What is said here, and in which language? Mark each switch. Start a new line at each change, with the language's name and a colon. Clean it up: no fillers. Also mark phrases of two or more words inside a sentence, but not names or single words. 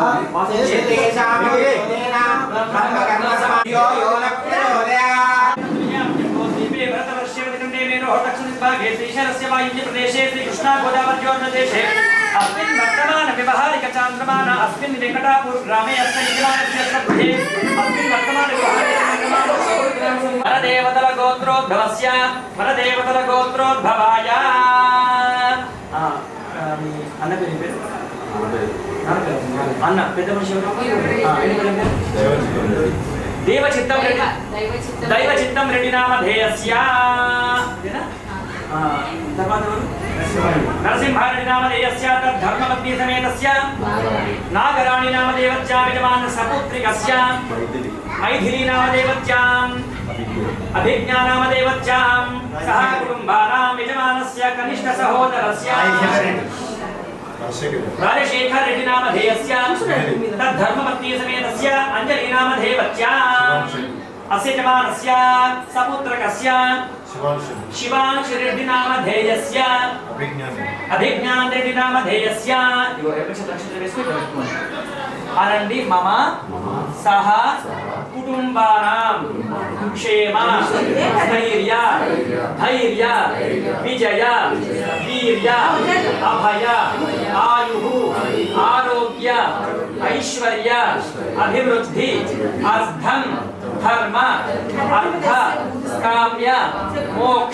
Sanskrit: प्रदेशे श्री कृष्णा गोदावरी अस्मिन् वर्तमान व्यवहारिक चांद्रमान अस्मिन् वेंकटापुर ग्रामे अस्मिन् यजमानस्य गृहे अस्मिन् वर्तमान व्यवहारिक चांद्रमान वरदेवतल
Telugu: गोत्रोद्भवाय అన్న పేరు అన్న పెద్ద మనిషి
Sanskrit: దైవచిత్తం రెడ్డి నామధేయస్య తర్వాత నరసింహారెడ్డి నామధేయస్య ధర్మపత్ని సమేతస్య నాగరాణి నామదేవస్య యజమాన సపుత్రికస్య మైథిలి నామదేవస్య అభిజ్ఞా నామదేవస్య సహ కుటుంబానాం యజమానస్య కనిష్ట సహోదరస్య రాజశేఖర్ రెడ్డి నామధేయస్య తద్ధర్మపత్ని సమేతస్య అంజలి నామధేవస్య अस्य जमानस्य सपुत्रकस्य शिवांश रेड्डी नामधेयस्य अभिज्ञान रेड्डी नामधेयस्य अरण्डि मम सह कुटुंबानां क्षेम स्थैर्य धैर्य विजय वीर्य अभय आयुः आरोग्य ऐश्वर्य अभिवृद्धि अर्थं धर्म अर्थ काम्य मोक्ष